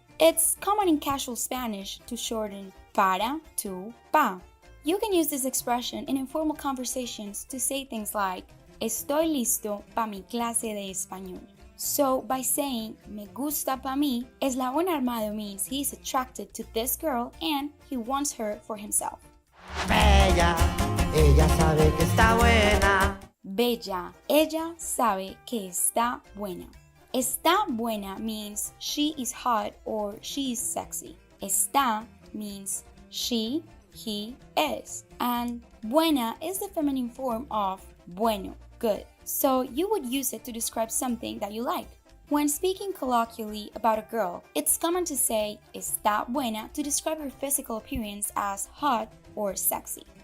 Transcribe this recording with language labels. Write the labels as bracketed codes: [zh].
[en] It's common in casual Spanish to shorten para to pa. You can use this expression in informal conversations to say things like, [es] estoy listo pa mi clase de español. [en] So, by saying [es] me gusta pa mí, [en] Eslabón Armado means he is attracted to this girl and he wants her for himself. [es] Bella, ella sabe que está buena. Bella, ella sabe que está buena. [en] Está buena means she is hot or she is sexy. Está means she, he is. And buena is the feminine form of bueno, good. So you would use it to describe something that you like. When speaking colloquially about a girl, it's common to say está buena to describe her physical appearance as hot or sexy.